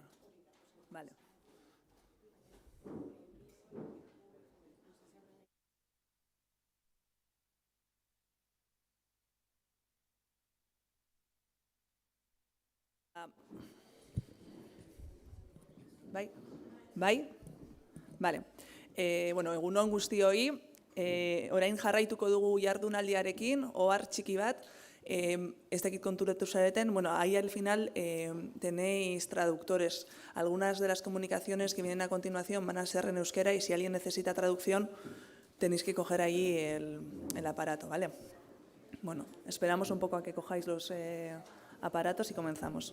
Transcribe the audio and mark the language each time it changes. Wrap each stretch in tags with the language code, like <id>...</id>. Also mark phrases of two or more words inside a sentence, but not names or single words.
<es>Vale. Bai?</es> <eu>Bai? Vale. Bueno, egunon guztioi, orain jarraituko dugu jardunaldiarekin, ohar txiki bat, ez dakit konturatu zareten, bueno,</eu> <es>ahí al final tenéis traductores. Algunas de las comunicaciones que vienen a continuación van a ser en euskera y si alguien necesita traducción tenéis que coger ahí el aparato, ¿vale? Bueno, esperamos un poco a que cojáis los aparatos y comenzamos.</es>